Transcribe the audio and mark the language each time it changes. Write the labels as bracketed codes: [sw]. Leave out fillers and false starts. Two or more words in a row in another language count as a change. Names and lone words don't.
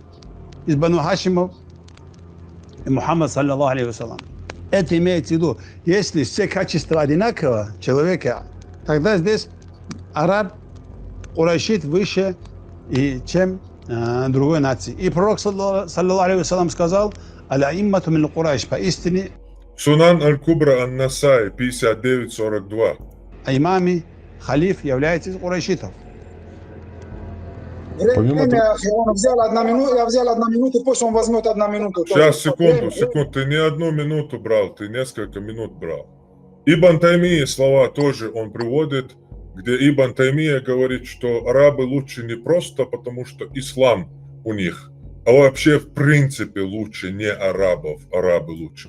[ru] Из Бану Хашимов Мухаммад, [ar] صلى الله عليه وسلم. [ru] Это имеется в виду, если все качества одинаково человека, тогда здесь араб, курайшит выше, чем другой нации. И пророк, [ar] صلى الله عليه وسلم, сказал: «الأئمة من قريش», поистине [ru] Сунан Аль-Кубра Ан-Насай, 59:42. А имами, халиф является из курайшитов. Я взял одну минуту, пусть он возьмет 1 минуту. Сейчас, секунду. Ты не 1 минуту брал, ты несколько минут брал. Ибн Таймия слова тоже он приводит, где Ибн Таймия говорит, что арабы лучше не просто потому, что ислам у них, а вообще в принципе лучше не арабов, арабы лучше.